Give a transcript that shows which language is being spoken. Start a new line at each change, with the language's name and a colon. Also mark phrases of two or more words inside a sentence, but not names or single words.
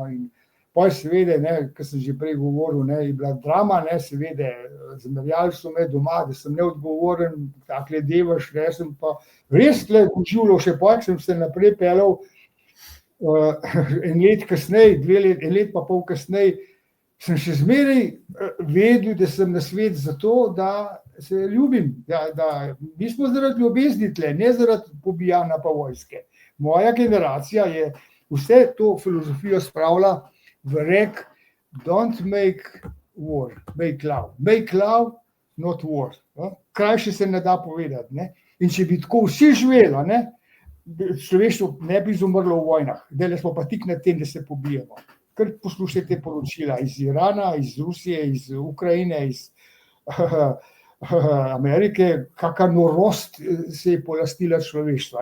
Slovenian: In potem seveda, kar sem že prej govoril, je bila drama, seveda, zmerjali so me doma, da sem neodgovoren, takle devaš, sem pa res tle uživljal, še potem sem se naprej peljal en let kasneje, en let pa pol kasneje, sem še zmeraj vedel, da sem na svet zato, da se ljubim, da mi smo zaradi ljubezni tle, ne zaradi pobijanja pa vojske. Moja generacija je vse to filozofijo spravila v rek,
English: don't make war, make love. Make love, not war.
Slovenian: Krajše se ne da povedati. Ne? In če bi tako vsi živeli, človeštvo ne bi izumrlo v vojnah. Zdaj smo pa tik na tem, da se pobijemo. Ker poslušajte poročila iz Irana, iz Rusije, iz Ukrajine, iz Amerike, kakšna norost se je polastila človeštva.